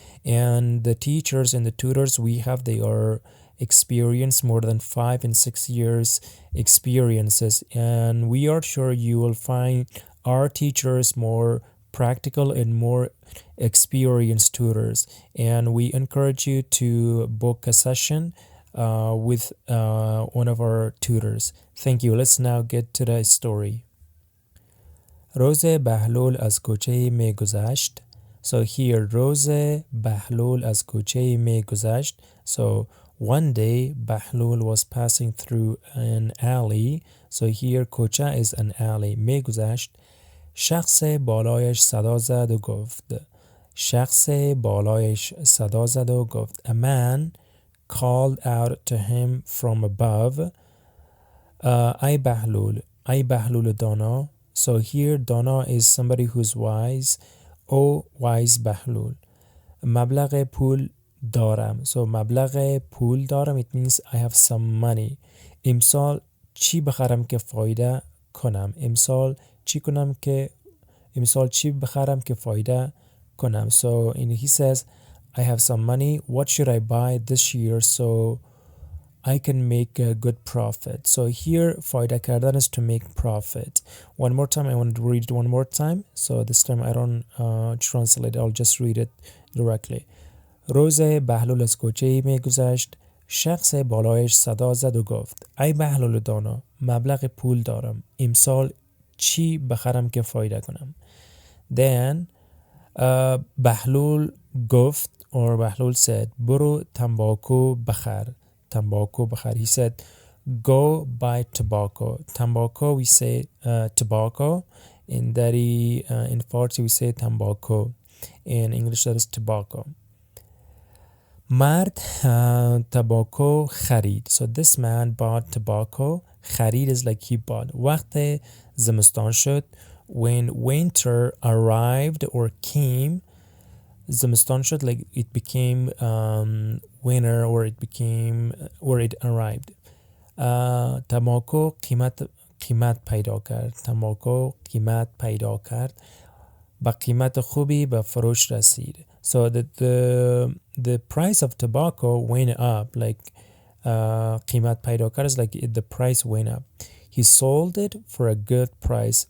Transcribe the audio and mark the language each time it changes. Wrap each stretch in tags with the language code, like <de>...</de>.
<en>And the teachers and the tutors we have, they are experience more than 5 and 6 years experiences, and we are sure you will find our teachers more practical and more experienced tutors, and we encourage you to book a session with one of our tutors. Thank you. Let's now get to the story.</en> <fa>روز بهلول از کوچه می گذشت.</fa> <en>So here</en> <fa>روز بهلول از کوچه می گذشت.</fa> <en>So one day Bahlul was passing through an alley. So here kocha is an alley.</en> <fa>می گذشت. شخص بالایش صدا زد و گفت. شخص بالایش صدا زد و گفت.</fa> <en>A man called out to him from above.</en> <fa>ای بهلول. ای بهلول دانا.</fa> <en>So here Dana is somebody who's wise. Oh wise Bahlul.</en> <fa>مبلغ پول دارم.</fa> <en>So</en> <fa>مبلغ پول دارم,</fa> <en>it means I have some money.</en> <fa>امسال چی بخرم که فایده کنم. امسال چی کنم که امسال چی بخرم که فایده کنم.</fa> <en>So he says I have some money. What should I buy this year so I can make a good profit. So here فایده کردن is to make profit. One more time, I want to read it one more time. So this time I don't translate, I'll just read it directly.</en> <fa>روز بهلول از کوچه‌ای می گذشت. شخص بالایش صدا زد و گفت ای بهلول دانا, مبلغ پول دارم. امسال چی بخرم که فایده کنم. Then بهلول گفت, or بهلول said, برو تنباکو بخر.</fa> <en>Tobacco بخر. He said, go buy tobacco. Tobacco, we say tobacco. In Dari, in Farsi, we say tobacco. In English, that is tobacco.</en> <fa>مرد tobacco خرید.</fa> <en>So this man bought tobacco. خرید is like he bought.</en> <fa>وقت زمستان شد,</fa> <en>when winter arrived or came,</en> <fa>زمستان شد,</fa> <en>like it became winter, or it became, or it arrived.</en> <fa>تماکو قیمت پیدا کرد. تماکو قیمت پیدا کرد. با قیمت خوبی به فروش رسید.</fa> <en>So the price of tobacco went up, like</en> <fa>قیمت پیدا کرد</fa> <en>is like the price went up. He sold it for a good price.</en>